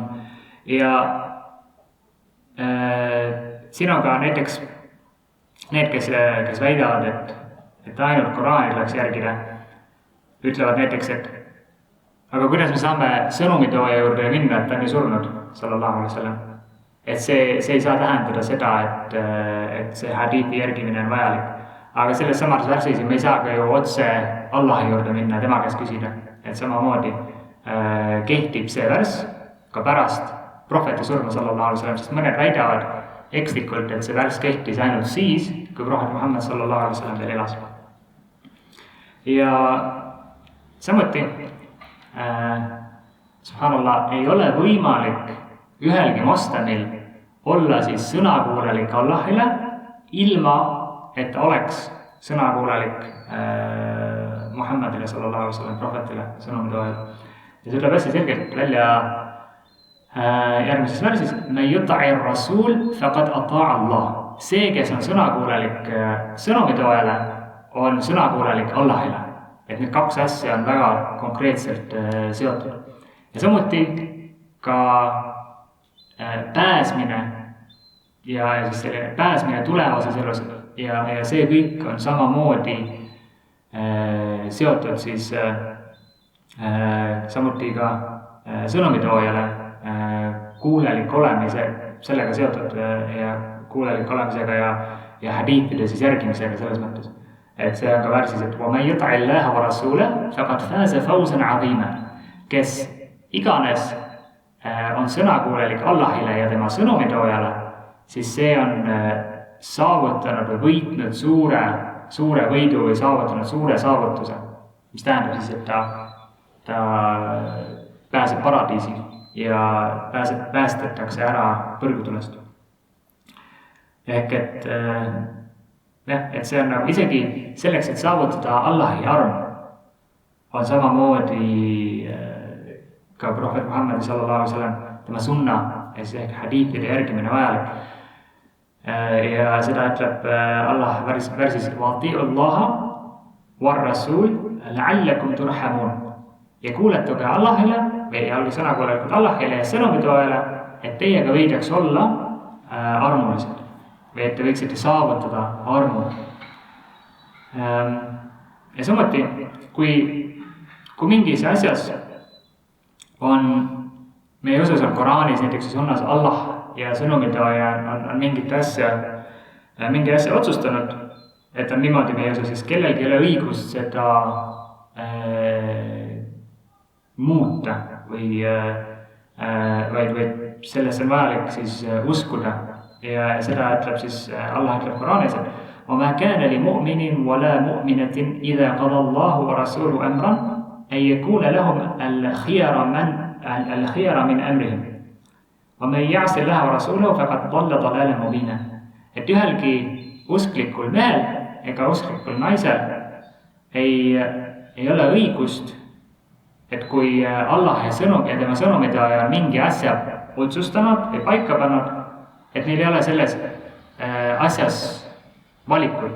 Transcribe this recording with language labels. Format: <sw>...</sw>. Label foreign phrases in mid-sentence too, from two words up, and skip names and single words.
<et>Ja siin on ka näiteks need, kes väidavad, et ainult Koraani tuleks järgida, ütlevad näiteks, et aga kuidas me saame sõnumitooja juurde minna, et ta on ju surnud,</et> <ar>صلى الله عليه وسلم.</ar> <et>Et see ei saa tähendada seda, et see hadithi järgimine on vajalik. Aga selles samas värsis me ei saa ka ju otse Allahi juurde minna, tema käest küsida. Et samamoodi kehtib see värss ka pärast prohveti surma,</et> <ar>صلى الله عليه وسلم,</ar> <et>sest mõned väidavad ekslikult, et see värss kehtis ainult siis, kui prohvet Muhammad</et> <ar>صلى الله عليه وسلم</ar> <et>veel elas. Ja samuti subhanallah, ei ole võimalik ühelgi moslemil olla siis sõnakuulelik Allahile, ilma et ta oleks sõnakuulelik Muhammadile</et> <ar>صلى الله عليه وسلم,</ar> <et>prohvetile, sõnumitoojale. Ja see tuleb hästi selgelt välja järgmises värsis,</et> <ar>من يطع الرسول فقد أطاع الله.</ar> <et>See, kes on sõnakuulelik sõnumitoojale, on sõnakuulelik Allahile. Et need kaks asja on väga konkreetselt seotud. Ja samuti ka pääsmine ja siis selle pääsmine tulevases elus ja see kõik on samamoodi seotud siis samuti ka sõnumitoojale kuulelik olemise, sellega seotud ja kuulelik olemisega ja hadiithide siis järgimisega selles mõttes. Et see on ka värsis, et</et> <ar>وَمَنْ يُطْعِ اللَّهَ وَرَسُولَهُ فَقَدْ فَازَ فَوْزًا عَظِيمًا.</ar> <et>Kes iganes on sõnakuulelik Allahile ja tema sõnumitoojale, siis see on saavutanud või võitnud suure võidu või saavutanud suure saavutuse, mis tähendab siis, et ta pääseb paradiisi ja päästetakse ära põrgutulest. Ehk et see on nagu isegi selleks, et saavutada Allahi arm, on samamoodi ka prohvet Muhammad</et> <ar>صلى الله عليه وسلم,</ar> <et>tema sunna ehk hadiithide järgimine vajalik. Ja seda ütleb Allah värsis</et> <ar>وَأَطِيعُوا اللَّهَ وَالرَّسُولَ لَعَلَّكُمْ تُرْحَمُونَ.</ar> <et>Ja kuuletuge Allahile, või olge sõnakuulelikud Allahile ja sõnumitoojale, et teiega võidaks olla armulised või et te võiksite saavutada armu. Ja samuti, kui mingis asjas on meie usus on Koraanis näiteks sunnas Allah ja sõnumitooja on mingi asja otsustanud, et on niimoodi meie usus, siis kellelgi ei ole õigust seda muuta või sellesse on vajalik siis uskuda. Ja seda ütleb siis, Allah ütleb Koraanis, et</et> <ar>وَمَا كَانَ لِمُؤْمِنٍ وَلَا مُؤْمِنَةٍ إِذَا قَضَى اللَّهُ وَرَسُولُهُ أَمْرًا أَن يَكُونَ لَهُمْ الْخِيَرَ مِنْ أَمْرِهِمْ وَمَنْ يَعْصِ اللَّهَ وَرَسُولَهُ فَقَدْ ضَلَّ ضَلَالًا مُبِينًا.</ar> <et>Et ühelgi usklikul mehel ega usklikul naisel ei ole õigust, et kui Allah ja tema sõnumitooja on mingi asja otsustanud või paika pannud, et neil ei ole selles asjas valikut.</et>